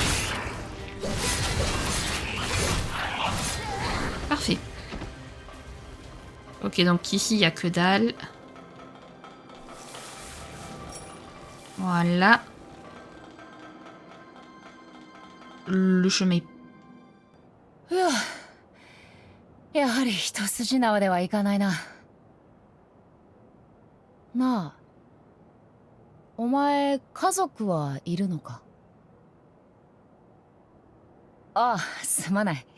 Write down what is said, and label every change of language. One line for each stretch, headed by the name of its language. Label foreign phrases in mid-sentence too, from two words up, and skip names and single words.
French: Parfait. Ok, donc ici, il n'y a que dalle. Voilà. Le chemin est...
Japanese: やはり一筋縄ではいかないな。なあ、お前家族はいるのか？ああ、すまない。